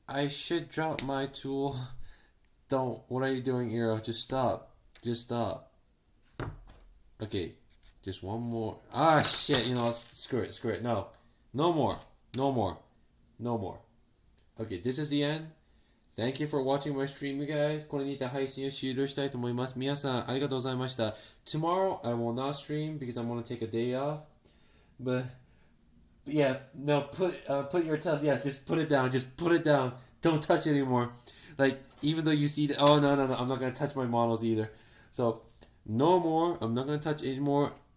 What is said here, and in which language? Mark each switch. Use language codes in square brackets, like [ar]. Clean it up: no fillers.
[en] I should drop my tool. Don't. What are you doing, Eero? Just stop. Just stop. Okay, just one more. Ah, shit, you know, screw it, screw it. No. No more. No more. No more. Okay, this is the end. Thank you for watching my stream, you guys. [ja] これにて配信を終了したいと思います。皆さん、ありがとうございました。 [en] Tomorrow, I will not stream because I'm going to take a day off. But, yeah, no, put your tails, yes, just put it down. Just put it down. Don't touch it anymore. Like, even though you see the, oh, no, I'm not going to touch my models either. So, no more. I'm not going to touch anymore.